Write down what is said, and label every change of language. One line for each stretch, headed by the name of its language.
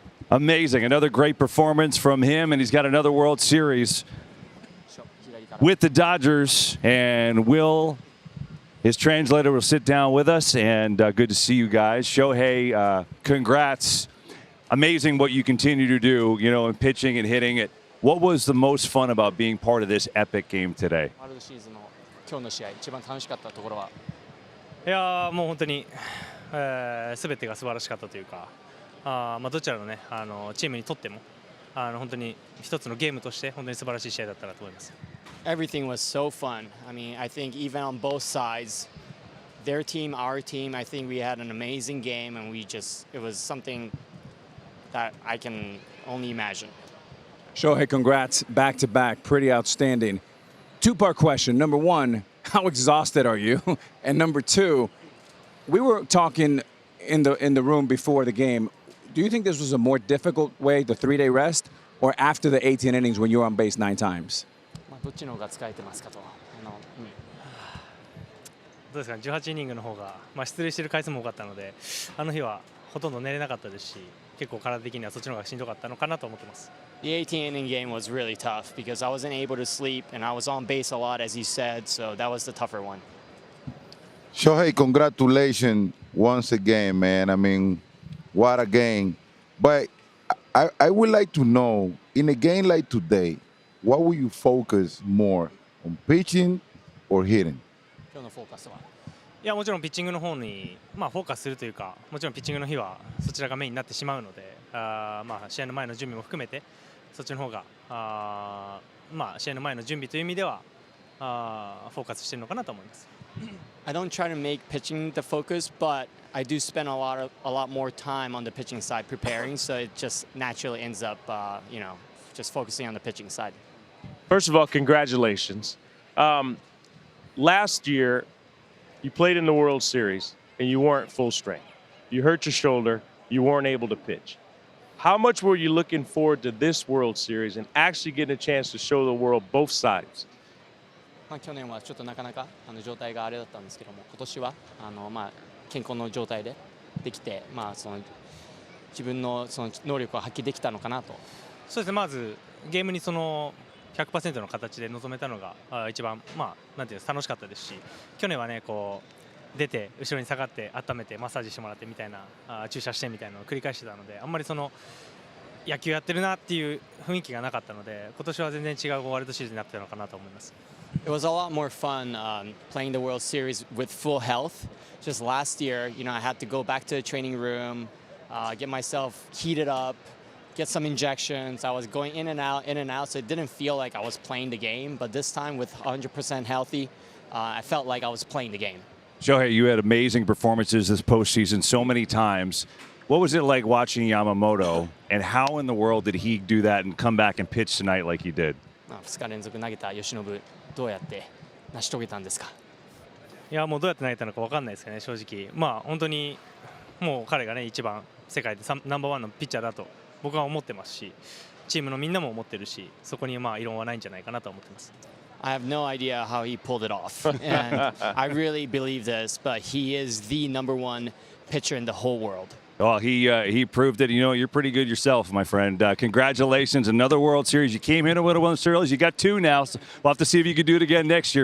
English: Amazing. Another great performance from him, and he's got another World Series with the Dodgers. And Will, his translator, will sit down with us, and good to see you guys. Shohei, congrats. Amazing what you continue to do, you know, in pitching and hitting it. What was the most fun about being part of this epic game today?
Japanese: 今日の試合一番楽しかったところは。いやもう本当に全てが素晴らしかったというか、まあどちらのねチームにとっても本当に一つのゲームとして本当に素晴らしい試合だったなと思います。
English: Everything was so fun. I mean, I think even on both sides, their team, our team, I think we had an amazing game, and it was something that I can only imagine. Shohei, congrats, back-to-back, pretty outstanding. Two-part question. Number one, how exhausted are you? And number two, we were talking in the room before the game. Do you think this was a more difficult way, the 3-day rest, or after the 18 innings when you were on base 9 times?
Japanese: どっちの方が疲れてますかと。どうですか、18イニングの方が、出塁している回数も多かったので、あの日はほとんど寝れなかったですし、結構体的にはそっちの方がしんどかったのかなと思ってます。
English: The 18-inning game was really tough because I wasn't able to sleep and I was on base a lot, as you said, so that was the tougher one. Shohei, congratulations once again, man. I mean, what a game. But I would like to know, in a game like today, what will you focus more on, pitching or hitting?
Japanese: 今日のフォーカスは。いやもちろんピッチングの方にフォーカスするというか、もちろんピッチングの日はそちらがメインになってしまうので、試合の前の準備も含めてそっちの方が試合の前の準備という意味ではフォーカスしているのかなと思います。
English: I don't try to make pitching the focus, but I do spend a lot more time on the pitching side preparing, so it just naturally ends up, just focusing on the pitching side. First of all, congratulations. Last year, you played in the World Series and you weren't full strength. You hurt your shoulder. You weren't able to pitch. How much were you looking forward to this World Series and actually getting a chance to show the world both sides?
Japanese: 去年はちょっとなかなか状態があれだったんですけども、今年は健康の状態でできて、その自分のその能力を発揮できたのかなと。そうですね。まずゲームにその 100% の形で臨めたのが一番なんていう楽しかったですし、去年はねこう出て後ろに下がって温めてマッサージしてもらってみたいな注射してみたいなのを繰り返してたので、あんまりその野球やってるなっていう雰囲気がなかったので、今年は全然違うワールドシリーズになってたのかなと思います。
English: It was a lot more fun playing the World Series with full health. Just last year, I had to go back to the training room, get myself heated up, get some injections. I was going in and out, so it didn't feel like I was playing the game. But this time, with 100% healthy, I felt like I was playing the game. Shohei, you had amazing performances this postseason so many times. What was it like watching Yamamoto, and how in the world did he do that and come back and pitch tonight like he did?
Japanese: 2日連続投げた由伸、どうやって成し遂げたんですか？いやもうどうやって投げたのか分かんないですけどね、正直。本当にもう彼がね一番世界でナンバーワンのピッチャーだと僕は思ってますし、チームのみんなも思ってるし、そこに異論はないんじゃないかなと思ってます。
English: I have no idea how he pulled it off, and I really believe this, but he is the #1 pitcher in the whole world. Well, he proved it. You're pretty good yourself, my friend. Congratulations, another World Series. You came in with a World Series. You got 2 now. So we'll have to see if you can do it again next year.